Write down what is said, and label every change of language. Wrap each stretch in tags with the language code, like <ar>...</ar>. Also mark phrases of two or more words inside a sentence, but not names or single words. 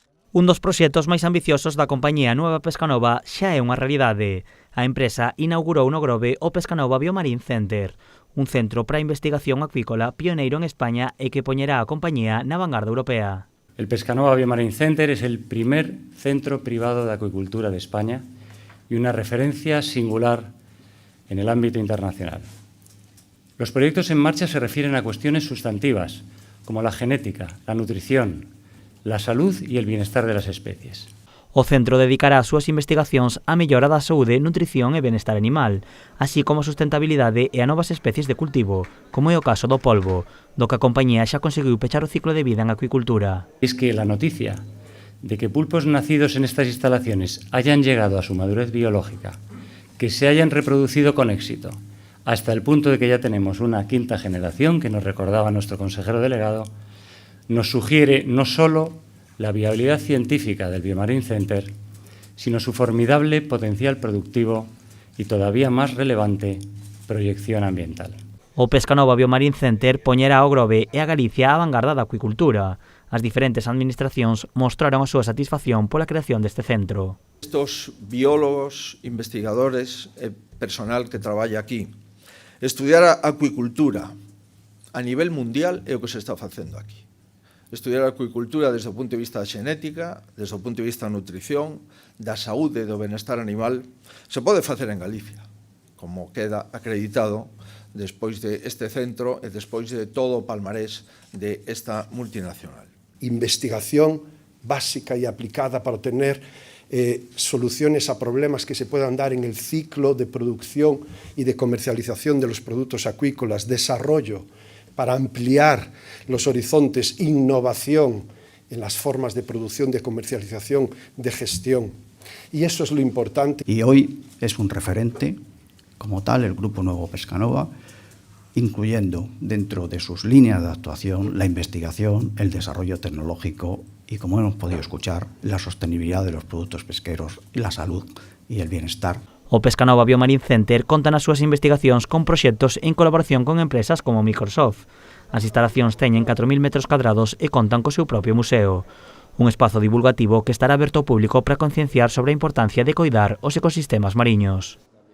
<gl>Un dos proxectos máis ambiciosos da compañía Nueva Pescanova xa é unha realidade. A empresa inaugurou no Grove o Pescanova Biomarine Center, un centro para a investigación acuícola pioneiro en España e que poñerá a compañía na vanguarda europea.</gl> <es>El Pescanova Biomarine Center es el primer centro privado de acuicultura de España y una referencia singular en el ámbito internacional. Los proyectos en marcha se refieren a cuestiones sustantivas, como la genética, la nutrición, la salud y el bienestar de las especies.</es> <gl>O centro dedicará as súas investigacións á mellora da saúde, nutrición e benestar animal, así como a sustentabilidade e a novas especies de cultivo, como é o caso do polvo, do que a compañía xa conseguiu pechar o ciclo de vida en acuicultura.</gl> <es>Es que la noticia de que pulpos nacidos en estas instalaciones hayan llegado a su madurez biológica, que se hayan reproducido con éxito, hasta el punto de que ya tenemos una quinta generación, que nos recordaba nuestro consejero delegado, nos sugiere no solo la viabilidad científica del Biomarine Center, sino su formidable potencial productivo y todavía más relevante proyección ambiental.</es> <gl>O Pescanova Biomarine Center poñerá ao Grove e a Galicia á vanguarda da acuicultura. As diferentes administracións mostraron a súa satisfacción pola creación deste centro. Estos biólogos, investigadores e personal que traballa aquí, estudiar a acuicultura a nivel mundial é o que se está facendo aquí. Estudiar a acuicultura desde o punto de vista da xenética, desde o punto de vista da nutrición, da saúde e do benestar animal, se pode facer en Galicia, como queda acreditado despois de este centro e despois de todo o palmarés de esta multinacional.</gl> <es>Investigación básica y aplicada para obtener soluciones a problemas que se puedan dar en el ciclo de producción y de comercialización de los productos acuícolas, desarrollo para ampliar los horizontes, innovación en las formas de producción, de comercialización, de gestión. Y eso es lo importante. Y hoy es un referente, como tal, el Grupo Nuevo Pescanova, incluyendo dentro de sus líneas de actuación la investigación, el desarrollo tecnológico y, como hemos podido escuchar, la sostenibilidad de los productos pesqueros, la salud y el bienestar.</es> <gl>O Pescanova Biomarine Center conta nas súas investigacións con proxectos en colaboración con empresas como Microsoft. As instalacións teñen 4.000 metros cadrados e contan co seu propio museo. Un espazo divulgativo que estará aberto ao público para concienciar sobre a importancia de coidar os ecosistemas mariños.</gl>